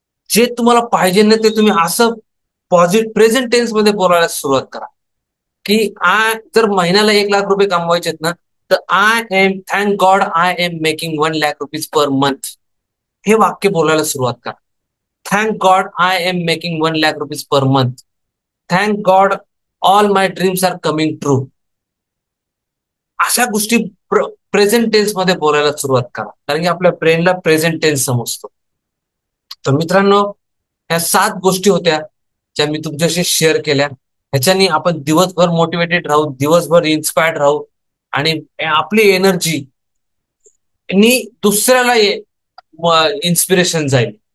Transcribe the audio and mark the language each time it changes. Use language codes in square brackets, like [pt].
[mr] जे तुम्हाला पाहिजे ना ते तुम्ही असं प्रेझेंट टेन्स मध्ये बोलायला सुरुवात करा की जर महिन्याला 1 लाख रुपये कमवायचेत ना, तर [en] I am thank God I am making 1 lakh rupees per month. [mr] हे वाक्य बोलायला सुरुवात करा. [en] Thank God I am making 1 lakh rupees per month. Thank God all my dreams are coming true. [mr] अशा गोष्टी प्रेझेंट टेन्स मध्ये बोलायला सुरुवात करा, कारण की आपल्या ब्रेनला प्रेझेंट टेन्स समजतो. तर मित्रांनो, ह्या 7 गोष्टी होत्या ज्या मी तुमच्याशी शेअर केल्या. ह्याच्यानी आपण दिवसभर मोटिवेटेड राहू, दिवसभर इन्स्पायर्ड राहू आणि आपली एनर्जी दुसऱ्याला इन्स्पिरेशन जाईल.